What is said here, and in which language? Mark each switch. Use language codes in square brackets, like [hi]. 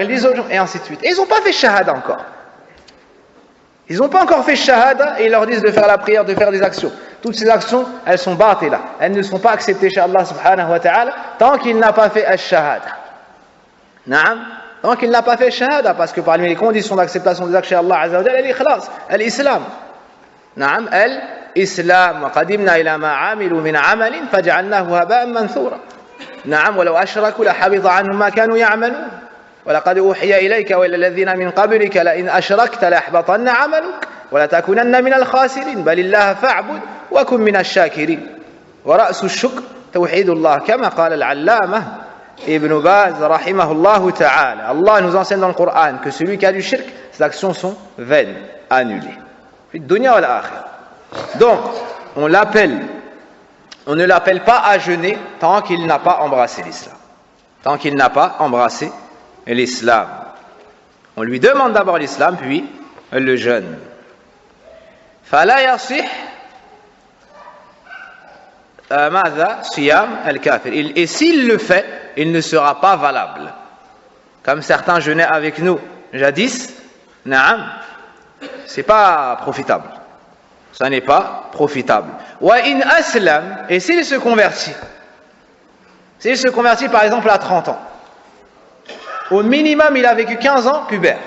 [fr] Ils disent aux gens, et ainsi de suite. Et ils n'ont pas fait shahada encore. Ils n'ont pas encore fait shahada et ils leur disent de faire la prière, de faire des actions. Toutes ces actions, elles sont batila. Elles ne sont pas acceptées chez Allah subhanahu wa ta'ala tant qu'il n'a pas fait al-shahada. Naam. Tant qu'il n'a pas fait shahada, parce que parmi les conditions d'acceptation des actes chez Allah azza wa jalla, l'ikhlas, l'islam. Naam, l'islam. [ar] وقدمنا إلى ما عملوا من عمل فجعلناه هباء منثورا. نعم ولو أشركوا لحبط عنهم ما كانوا يعملون ولقد أوحي إليك وإلى الذين من قبلك لئن أشركت ليحبطن عملك ولتكونن من الخاسرين بل الله فاعبد وكن من الشاكرين ورأس الشكر توحيد الله كما قال العلامة Ibn Baz rahimahullah ta'ala. [fr] Allah nous enseigne dans le Coran que celui qui a du shirk, ses actions sont vaines, annulées. [ar] Dunya wal akhirah. [fr] Donc, on ne l'appelle pas à jeûner tant qu'il n'a pas embrassé l'islam. Tant qu'il n'a pas embrassé l'islam. On lui demande d'abord l'islam, puis le jeûne. [ar] Fala yasih ماذا صيام الكافر. [fr] Et s'il le fait, il ne sera pas valable. Comme certains jeûnaient avec nous jadis, naam, c'est pas profitable. Ça n'est pas profitable. [ar] Wa in aslam, [fr] et s'il se convertit par exemple à 30 ans, au minimum il a vécu 15 ans pubère.